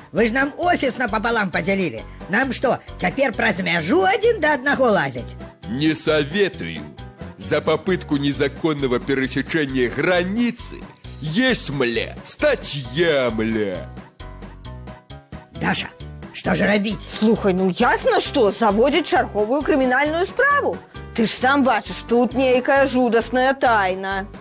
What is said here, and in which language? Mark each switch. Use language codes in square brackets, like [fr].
[be] Вы ж нам офіс напополам подзялілі. Нам што, цяпер праз мяжу адзін да аднаго лазяць? [ru] Не советую. За попытку незаконного пересечения границы есть, мля, статья, мля. [be] Даша, што ж рабіць? Слухай, ну ясна, што заводзіць чарговую крымінальную справу. Ты ж сам бачыш, тут нейкая жудасная тайна.